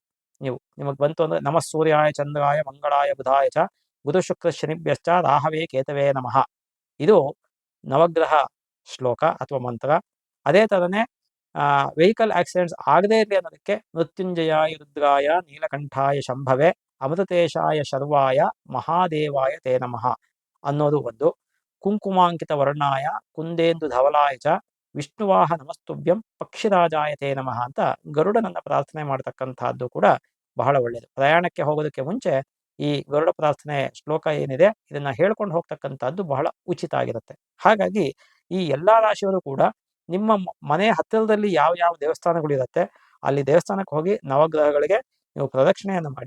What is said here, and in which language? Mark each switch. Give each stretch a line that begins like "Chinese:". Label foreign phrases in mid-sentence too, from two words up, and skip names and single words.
Kannada: ನಿಮಗೆ ಬಂತು ಅಂದ್ರೆ
Sanskrit: ನಮಃ ಸೂರ್ಯಾಯ ಚಂದ್ರಾಯ ಮಂಗಳಾಯ ಬುಧಾಯ ಚ ಗುರು ಶುಕ್ರ ಶನಿಭ್ಯಶ್ಚ ರಾಹವೇ ಕೇತವೇ ನಮಃ.
Kannada: ಇದು ನವಗ್ರಹ ಶ್ಲೋಕ ಅಥವಾ ಮಂತ್ರ. ಅದೇ ಥರನೇ
English: vehicle accidents
Kannada: ಆಗದೇ ಇರಲಿ ಅನ್ನೋದಕ್ಕೆ
Sanskrit: ಮೃತ್ಯುಂಜಯಾಯ ರುದ್ರಾಯ ನೀಲಕಂಠಾಯ ಶಂಭವೆ ಅಮೃತೇಶಾಯ ಶರ್ವಾಯ ಮಹಾದೇವಾಯ ತೇ ನಮಃ
Kannada: ಅನ್ನೋದು ಒಂದು.
Sanskrit: ಕುಂಕುಮಾಂಕಿತ ವರ್ಣಾಯ ಕುಂದೇಂದು ಧವಲಾಯ ಚ ವಿಷ್ಣುವಾಹ ನಮಸ್ತುಭ್ಯಂ ಪಕ್ಷಿರಾಜಾಯ ತೇ ನಮಃ
Kannada: ಅಂತ ಗರುಡನನ್ನ ಪ್ರಾರ್ಥನೆ ಮಾಡತಕ್ಕಂತಹದ್ದು ಕೂಡ ಬಹಳ ಒಳ್ಳೆಯದು. ಪ್ರಯಾಣಕ್ಕೆ ಹೋಗೋದಕ್ಕೆ ಮುಂಚೆ ಈ ಗರುಡ ಪ್ರಾರ್ಥನೆ ಶ್ಲೋಕ ಏನಿದೆ ಇದನ್ನ ಹೇಳ್ಕೊಂಡು ಹೋಗ್ತಕ್ಕಂಥದ್ದು ಬಹಳ ಉಚಿತ ಆಗಿರುತ್ತೆ. ಹಾಗಾಗಿ ಈ ಎಲ್ಲಾ ರಾಶಿಯವರು ಕೂಡ ನಿಮ್ಮ ಮನೆ ಹತ್ತಿರದಲ್ಲಿ ಯಾವ ಯಾವ ದೇವಸ್ಥಾನಗಳು ಇರುತ್ತೆ ಅಲ್ಲಿ ದೇವಸ್ಥಾನಕ್ಕೆ ಹೋಗಿ ನವಗ್ರಹಗಳಿಗೆ ನೀವು ಪ್ರದಕ್ಷಿಣೆಯನ್ನು ಮಾಡಿ.